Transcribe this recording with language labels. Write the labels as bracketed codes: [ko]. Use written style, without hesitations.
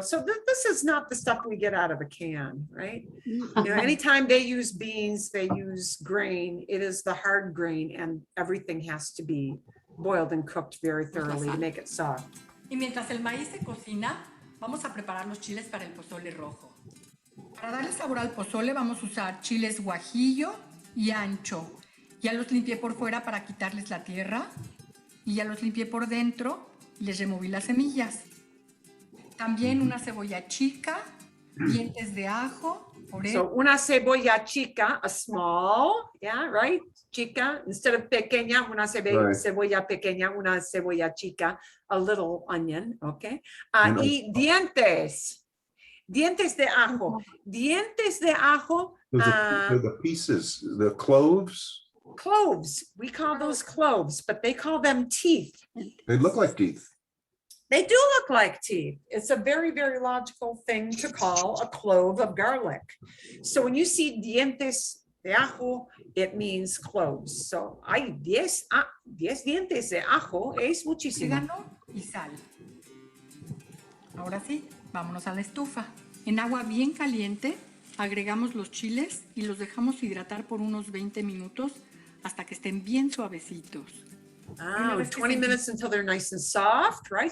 [en] So this is not the stuff we get out of a can, right? You know, anytime they use beans, they use grain. It is the hard grain, and everything has to be boiled and cooked very thoroughly to make it soft. [es] Y mientras el maíz se cocina, vamos a preparar los chiles para el pozole rojo. Para darle sabor al pozole vamos a usar chiles guajillo y ancho. Ya los limpié por fuera para quitarles la tierra y ya los limpié por dentro y les removí las semillas. También una cebolla chica, dientes de ajo, [en] So [es] una cebolla chica, [en] a small, yeah, right? [es] Chica, [en] instead of [es] pequeña, una [en] Right. [es] cebolla pequeña, una cebolla chica, [en] a little onion, okay? And [es] Y dientes de ajo. Dientes de ajo, [en] They're the pieces, the cloves. cloves. We call those cloves, but they call them teeth. They look like teeth. They do look like teeth. It's a very, very logical thing to call a clove of garlic. So when you see [es] dientes de ajo, [en] it means cloves. [es] So hay 10 dientes de ajo, es muchísimo. orégano y sal. Ahora sí, vámonos a la estufa. En agua bien caliente agregamos los chiles y los dejamos hidratar por unos 20 minutos hasta que estén bien suavecitos. [en] Ah, 20 minutes until they're nice and soft, right?